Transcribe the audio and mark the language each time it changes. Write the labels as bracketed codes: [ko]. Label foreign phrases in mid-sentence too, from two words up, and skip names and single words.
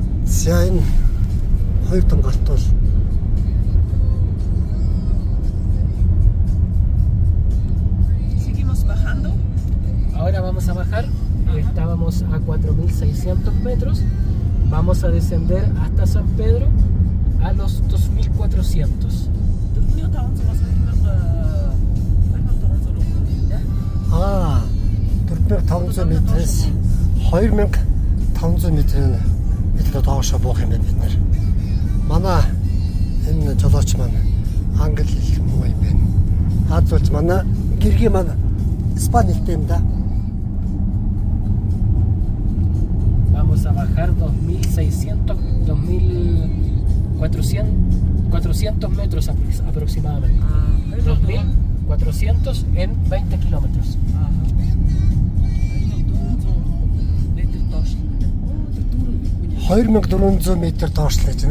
[mn] За энэ хоёр тонгалт бол [es] Seguimos bajando. Ahora vamos a bajar. Estábamos a 4.600 metros. Vamos a descender hasta San Pedro a los 2.400. [mn] 4500 метрээс 2500 метрийн доошо буух юм байна бид нар. Манай энэ жолооч маань англи хэл муу юм байна. Хаазуулж манай гэргийн маань Испани хэлтэй юм да. [es] Vamos a bajar 2.600, 2.400 metros aproximadamente. 2.400 en 20 kilómetros. [mn] 2400 метр доошлоо гэж.